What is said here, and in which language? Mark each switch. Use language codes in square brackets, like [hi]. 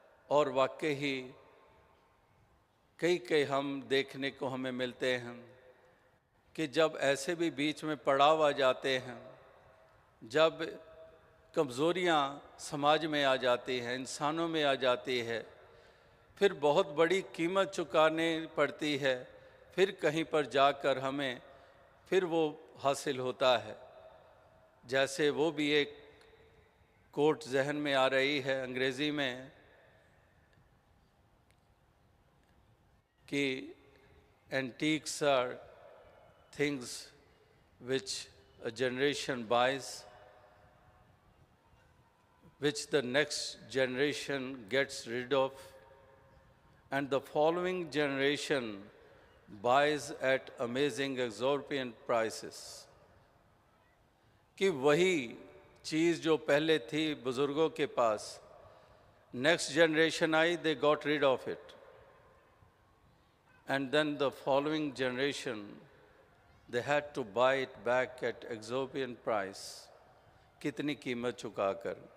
[hi] और वाकई ही कई हम देखने को हमें मिलते हैं कि जब ऐसे भी बीच में पड़ाव आ जाते हैं, जब कमज़ोरियाँ समाज में आ जाती हैं, इंसानों में आ जाती है, फिर बहुत बड़ी कीमत चुकानी पड़ती है, फिर कहीं पर जाकर हमें फिर वो हासिल होता है। जैसे वो भी एक कोट जहन में आ रही है अंग्रेज़ी में कि [en] Antiques are things which a generation buys, which the next generation gets rid of, and the following generation buys at amazing exorbitant prices. [hi] कि वही चीज़ जो पहले थी बुज़ुर्गों के पास, next generation I, [en] they got rid of it, and then the following generation they had to buy it back at exorbitant price, [hi] कितनी कीमत चुकाकर।